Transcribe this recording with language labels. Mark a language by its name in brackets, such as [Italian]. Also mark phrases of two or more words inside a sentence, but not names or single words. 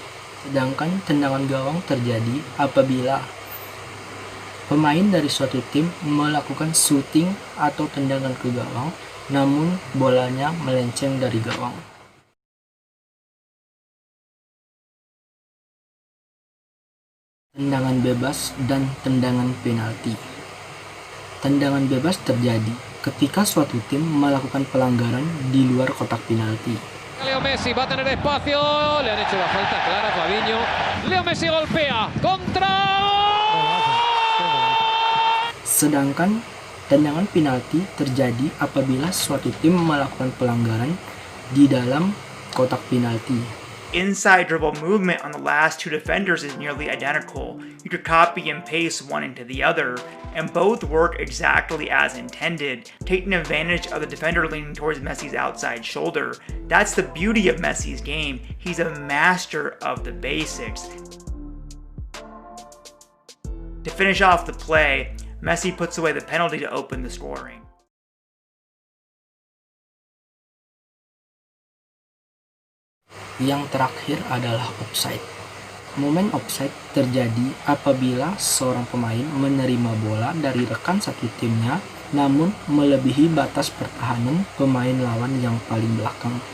[Indonesian] Sedangkan tendangan gawang terjadi apabila pemain dari suatu tim melakukan shooting atau tendangan ke gawang, namun bolanya melenceng dari gawang. Tendangan bebas dan tendangan penalti. Tendangan bebas terjadi ketika suatu tim melakukan pelanggaran di luar kotak penalti. [Spanish] Leo Messi va a tener espacio, le han hecho la falta clara a Fabinho. Leo Messi golpea, contra. [Indonesian] Sedangkan tendangan penalti terjadi apabila suatu tim melakukan pelanggaran di dalam kotak penalti. [English] Inside dribble movement on the last two defenders is nearly identical. You could copy and paste one into the other, and both work exactly as intended, taking advantage of the defender leaning towards Messi's outside shoulder. That's the beauty of Messi's game. He's a master of the basics. To finish off the play, Messi puts away the penalty to open the scoring. [Indonesian] Yang terakhir adalah offside. Momen offside terjadi apabila seorang pemain menerima bola dari rekan satu timnya namun melebihi batas pertahanan pemain lawan yang paling belakang.